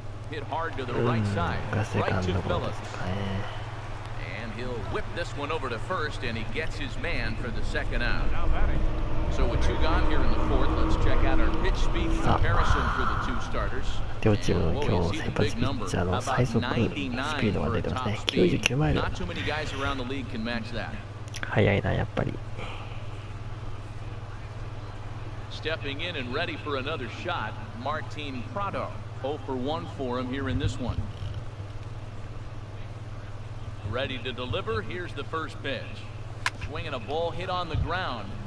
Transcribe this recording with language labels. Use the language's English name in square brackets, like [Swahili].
[English] Hit hard to the right side, right to Phillips. And he'll whip this one over to first, and he gets his man for the second out. So with 2 gone here in the 4th, let's check out our pitch speed comparison for the 2 starters. [Japanese] 両チームの今日先発ピッチャーの最速スピードが出てますね。 99マイル。 [English] Not too many guys around the league can match that. [Japanese] 速いな、やっぱり。 [English] stepping in and ready for another shot, Martin Prado. 0 for 1 for him here in this one. Ready to deliver. Here's the first pitch. Swinging a ball hit on the ground.